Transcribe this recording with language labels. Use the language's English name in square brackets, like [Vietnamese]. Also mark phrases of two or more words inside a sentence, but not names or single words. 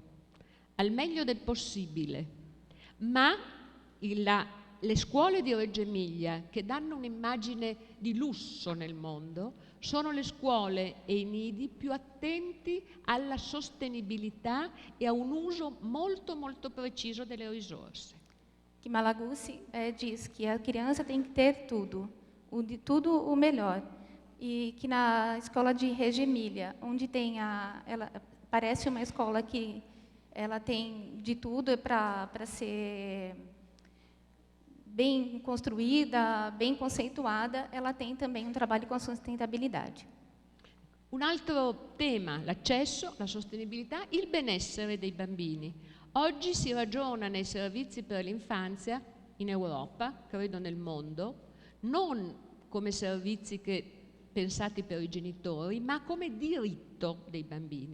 [Italian] del possibile, ma le scuole di Reggio Emilia, che danno un'immagine di lusso nel mondo, sono le scuole e i nidi più attenti alla sostenibilità e a un uso molto, molto preciso delle risorse. [Portuguese] Que Malaguzzi diz que a criança tem que ter tudo o melhor. E que na escola de Reggio Emilia, onde tem ela parece uma escola que ela tem de tudo para ser bem construída, bem conceituada, ela tem também um trabalho com a sustentabilidade. [Italian] Un altro tema, l'accesso, la sostenibilità, il benessere dei bambini. Oggi si ragiona nei servizi per l'infanzia in Europa, credo nel mondo, non come servizi pensati per i genitori, ma come diritto dei bambini.